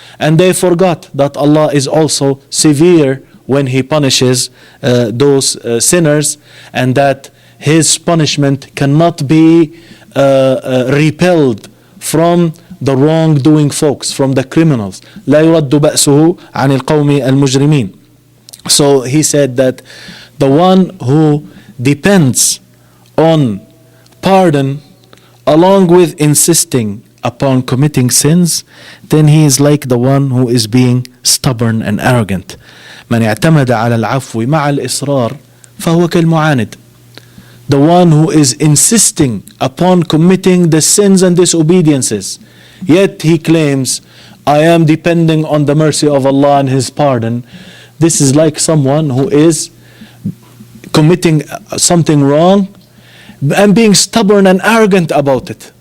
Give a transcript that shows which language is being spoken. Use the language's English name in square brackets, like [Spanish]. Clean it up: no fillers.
[English] And they forgot that Allah is also severe when He punishes those sinners, and that His punishment cannot be repelled from the wrongdoing folks, from the criminals. [Arabic] لا يرد بأسه عن القوم المجرمين. [English] So he said that the one who depends on pardon along with insisting upon committing sins, then he is like the one who is being stubborn and arrogant. [Arabic] من اعتمد على العفو مع الإصرار فهو كالمعاند. [English] The one who is insisting upon committing the sins and disobediences, yet he claims, I am depending on the mercy of Allah and His pardon. This is like someone who is committing something wrong and being stubborn and arrogant about it.